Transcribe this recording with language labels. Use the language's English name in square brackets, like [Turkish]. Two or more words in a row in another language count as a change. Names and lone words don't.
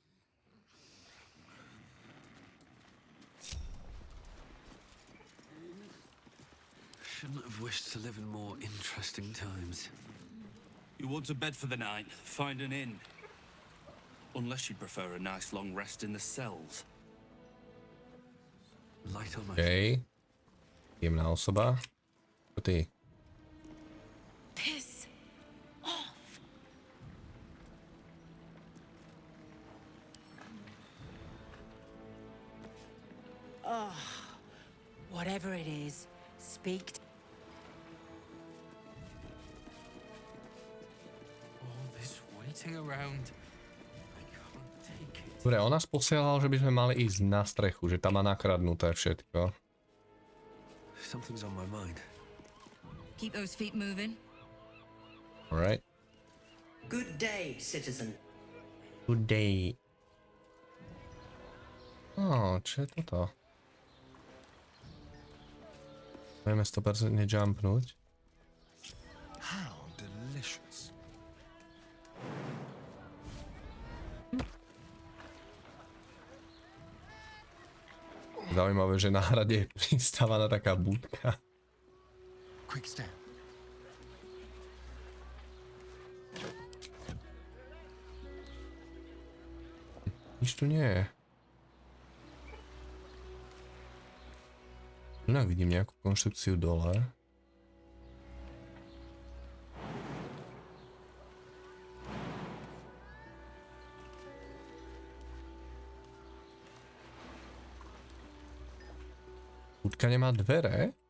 [English] Shouldn't have wished to live in more interesting times. You want a bed for the night? Find an inn. Unless you prefer a nice long rest in the cells. Light on my [Slovak] OK. Jemná osoba. Čo ty? [English] Piss off. Oh, whatever it is, speak. All this waiting around. I can't take it. [Slovak] Dobre, on nás posielal, že by sme mali ísť na strechu, že tam má nakradnuté všetko. [English] Something's on my mind. Keep those feet moving. Alright. Good day, citizen. Good day. [Slovak] Čo je toto? Vieme 100% jumpnúť. [English] How delicious. [Slovak] Zaujímavé, že na hrade je pristávaná taká budka. [English] Quick step. [Slovak] Nič tu nie je. Inak vidím nejakú konštrukciu dole. Budka nemá dvere?